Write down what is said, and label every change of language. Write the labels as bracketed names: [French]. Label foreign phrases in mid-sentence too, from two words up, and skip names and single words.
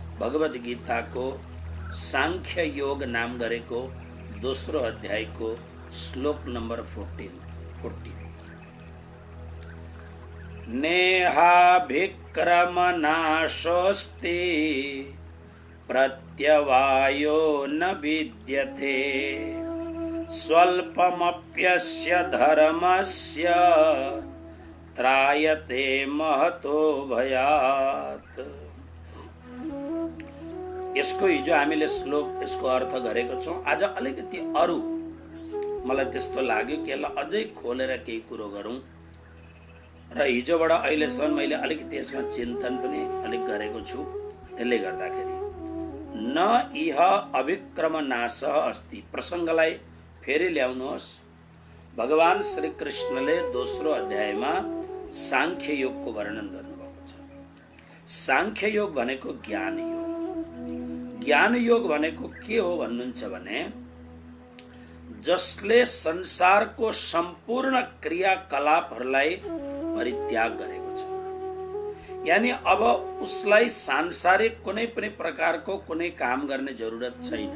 [Nepali] भगवद गीताको सांख्य योग नाम गरेको दोस्रो अध्यायको श्लोक नम्बर 40 [Sanskrit] नेहाभिक्रमनाशोऽस्ति प्रत्यवायो न विद्यते स्वल्पमप्यस्य धर्मस्य त्रायते महतो भयात्। [Nepali] यसको हिजो हामीले श्लोक यसको अर्थ गरेको छौं। आज अलिकति अरु मलाई त्यस्तो लाग्यो कि यसलाई अझै खोलेर केही कुरो गरौं र हिजोबाट अहिलेसम्म मैले अलिकति यसमा चिन्तन पनि अलिक गरेको छु। त्यसले गर्दाखेरि [Sanskrit] न इह अभिक्रम नाशः अस्ति [Nepali] प्रसङ्गलाई फेरि ल्याउनुहोस्। भगवान श्री कृष्णले दोस्रो अध्यायमा सांख्य योगको वर्णन गर्नुभएको छ। सांख्य योग भनेको ज्ञान योग। ज्ञान योग भनेको के हो भन्नुहुन्छ भने जसले संसारको सम्पूर्ण क्रियाकलापहरूलाई परित्याग गरेको छ, यानी अब उसलाई सांसारिक कुनै पनि प्रकारको कुनै काम गर्ने जरुरत छैन।